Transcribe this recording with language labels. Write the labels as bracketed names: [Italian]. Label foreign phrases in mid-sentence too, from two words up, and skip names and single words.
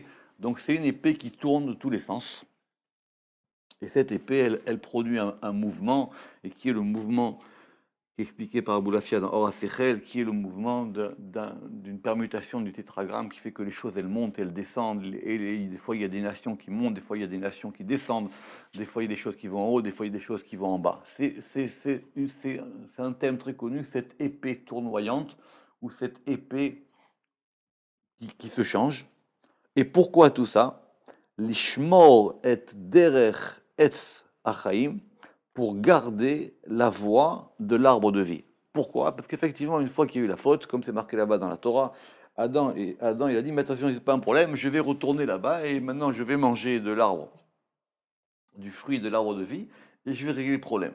[French] Donc c'est une épée qui tourne de tous les sens. Et cette épée, elle produit un mouvement, et qui est le mouvement expliqué par Abou Lafia dans Or Sechel, qui est le mouvement d'une permutation du tétragramme qui fait que les choses, elles montent, elles descendent, et des fois il y a des nations qui montent, des fois il y a des nations qui descendent, des fois il y a des choses qui vont en haut, des fois il y a des choses qui vont en bas. C'est un thème très connu, cette épée tournoyante, ou cette épée qui se change. Et pourquoi tout ça? [Hebrew] לשמור את דרך עץ החיים, [French] pour garder la voie de l'arbre de vie. Pourquoi? Parce qu'effectivement, une fois qu'il y a eu la faute, comme c'est marqué là-bas dans la Torah, Adam, il a dit, mais attention, c'est pas un problème, je vais retourner là-bas et maintenant je vais manger de l'arbre, du fruit de l'arbre de vie, et je vais régler le problème.